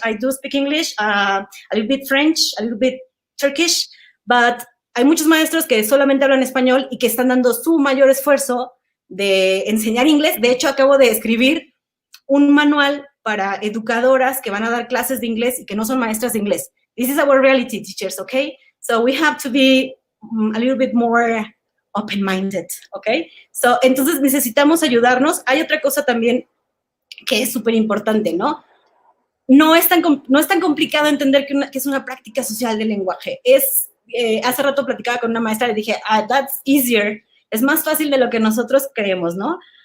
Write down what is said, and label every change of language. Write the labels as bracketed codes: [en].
[es] I do speak English, a little bit French, a little bit Turkish, but hay muchos maestros que solamente hablan español y que están dando su mayor esfuerzo de enseñar inglés. De hecho, acabo de escribir un manual para educadoras que van a dar clases de inglés y que no son maestras de inglés. [en] This is our reality, teachers, okay? So we have to be a little bit more open-minded, okay? [es] So, entonces necesitamos ayudarnos. Hay otra cosa también que es súper importante, ¿no? No es tan complicado entender que es una práctica social del lenguaje. Hace rato platicaba con una maestra y le dije, that's easier. Es más fácil de lo que nosotros creemos, ¿no?